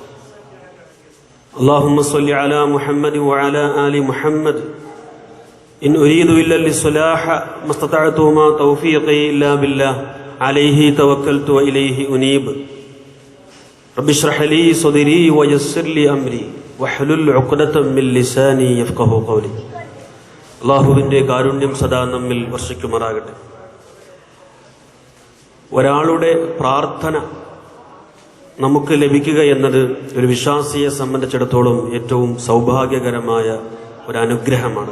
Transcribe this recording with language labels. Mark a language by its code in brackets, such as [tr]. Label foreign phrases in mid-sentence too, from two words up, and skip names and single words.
[ar] اللهم صل على محمد وعلى آل محمد إن أريد إلا الإصلاح ما استطعت وما توفيقي إلا بالله عليه توكلت وإليه أنيب رب اشرح لي صدري ويسر لي أمري واحلل عقدة من لساني يفقهوا قولي. [ml] അല്ലാഹുവിൻ്റെ കാരുണ്യം സദാ നമ്മിൽ വർഷിക്കുമാറാകട്ടെ. ഒരാളുടെ പ്രാർത്ഥന നമുക്ക് ലഭിക്കുക എന്നത് ഒരു വിശ്വാസിയെ സംബന്ധിച്ചിടത്തോളം ഏറ്റവും സൗഭാഗ്യകരമായ ഒരു അനുഗ്രഹമാണ്.